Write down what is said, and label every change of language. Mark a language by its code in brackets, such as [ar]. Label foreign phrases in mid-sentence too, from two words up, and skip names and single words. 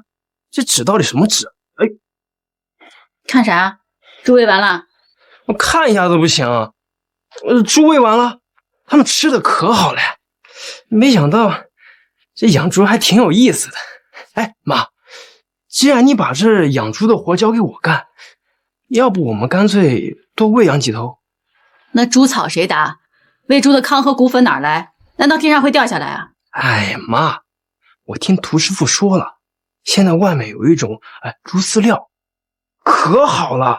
[zh] 這紙到底什麼紙？哎，看啥？豬餵完了？我看一下都不行。豬餵完了，他們吃的可好了。沒想到這養豬還挺有意思的。哎，媽，既然你把這養豬的活交給我幹，要不我們乾脆多餵養幾頭？那豬草誰打？餵豬的糠和骨粉哪兒來？難道天上會掉下來啊？哎，媽，我聽屠師傅說了，現在外面有一種豬飼料，可好了。